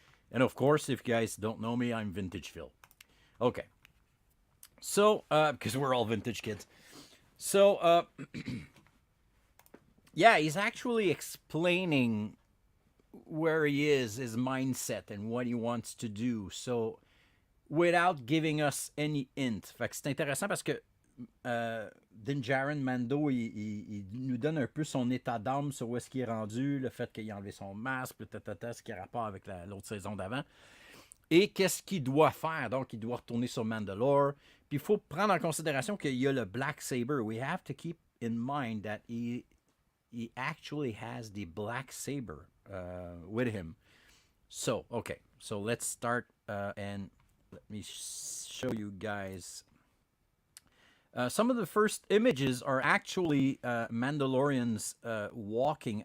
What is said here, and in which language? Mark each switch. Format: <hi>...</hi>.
<en>And of course, if you guys don't know me, I'm Vintage Phil. Okay. So, because we're all vintage kids. So, yeah, he's actually explaining where he is, his mindset, and what he wants to do. So, without giving us any hint.</en> <fr>Fait que c'est intéressant parce que Din Djarin Mando, il nous donne un peu son état d'âme sur où est-ce qu'il est rendu, le fait qu'il a enlevé son masque, ce qui a rapport avec l'autre saison d'avant. Et qu'est-ce qu'il doit faire? Donc, il doit retourner sur Mandalore. Puis, il faut prendre en considération qu'il y a le Black Saber.</fr> <en>We have to keep in mind that he actually has the Black Saber with him. So, okay. So, let's start and let me show you guys. Some of the first images are actually Mandalorians walking.</en>